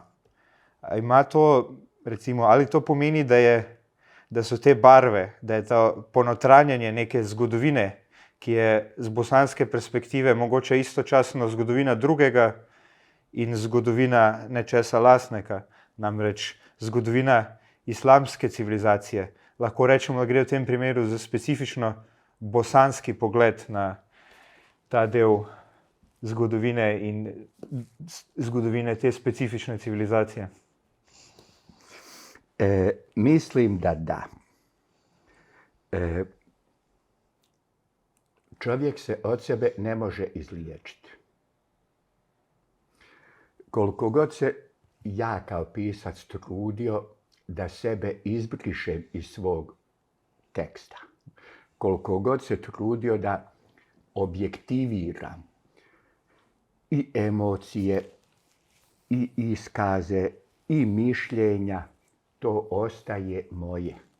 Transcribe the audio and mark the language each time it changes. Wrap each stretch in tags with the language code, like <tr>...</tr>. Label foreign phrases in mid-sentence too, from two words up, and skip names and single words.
<sl>Ima to, recimo, ali to pomeni, da so te barve, da je to ponotranjanje neke zgodovine, ki je z bosanske perspektive mogoče istočasno zgodovina drugega in zgodovina nečesa lastnega, namreč zgodovina islamske civilizacije. Lahko rečemo, da gre v tem primeru za specifično bosanski pogled na ta del zgodovine in zgodovine te specifične civilizacije.</sl> <bs>Mislim da da. Čovjek se od sebe ne može izliječiti. Koliko god se ja kao pisac trudio da sebe izbrišem iz svog teksta, koliko god se trudio da objektiviram i emocije, i iskaze, i mišljenja, to ostaje moje.</bs>